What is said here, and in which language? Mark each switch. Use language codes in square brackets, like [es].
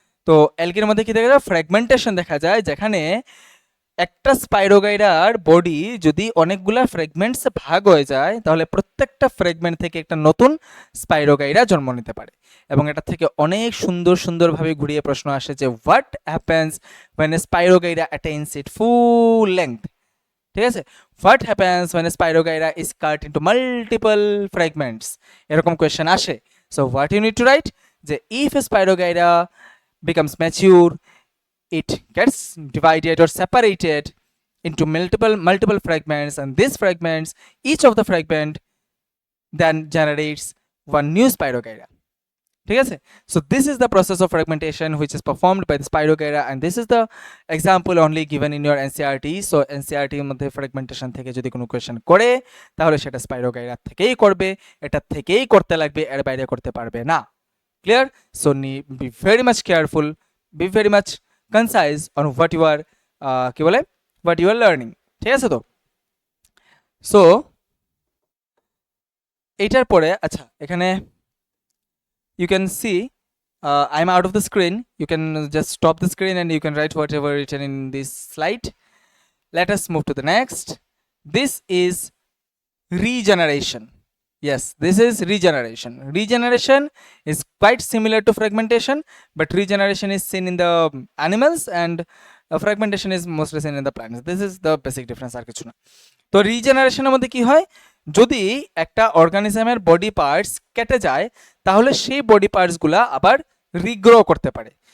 [bn] তো অ্যালগির মধ্যে কি দেখা যায়, ফ্র্যাগমেন্টেশন দেখা যায়, যেখানে একটা স্পাইরোগাইরার বডি যদি অনেকগুলা ফ্র্যাগমেন্টস ভাগ হয়ে যায় তাহলে প্রত্যেকটা ফ্র্যাগমেন্ট থেকে একটা নতুন স্পাইরোগাইরা জন্ম নিতে পারে। এবং এটা থেকে অনেক সুন্দরভাবে ঘুরিয়ে প্রশ্ন আসে যে [en] what happens when a spirogyra attains its full length, [bn] ঠিক আছে? [en] what happens when a spirogyra is cut into multiple fragments, [bn] এরকম কোয়েশ্চেন আসে। [en] so what you need to write, যে if a spirogyra becomes mature, it gets divided or separated into multiple fragments, and these fragments, each of the fragment then generates one new spirogyra, [bn] ঠিক আছে? [en] So this is the process of fragmentation which is performed by the spirogyra, and this is the example only given in your NCERT. [bn] So NCERT এর মধ্যে fragmentation থেকে যদি কোনো question করে তাহলে সেটা স্পাইরোগাইরা থেকেই করবে, এটা থেকেই করতে লাগবে, এর বাইরে করতে পারবে না। Clear? [en] so be very much careful, be very much concise on what you are [bn] কি বলে [en] what you are learning, [bn] ঠিক আছে? তো সো এইটার পরে আচ্ছা এখানে [en] you can see I'm out of the screen. You can just stop the screen and you can write whatever written in this slide. Let us move to the next. This is regeneration. Yes, this is regeneration. Regeneration is quite similar to fragmentation, but regeneration is seen in the animals and fragmentation is mostly seen in the plants. This is the basic difference [bn] আর কিছু না। তো রিজেনারেশনের মধ্যে কি হয়, যদি একটা অর্গানিজমের body parts কেটে যায় তাহলে সেই বডি পার্টসগুলো আবার রিগ্রো করতে পারে।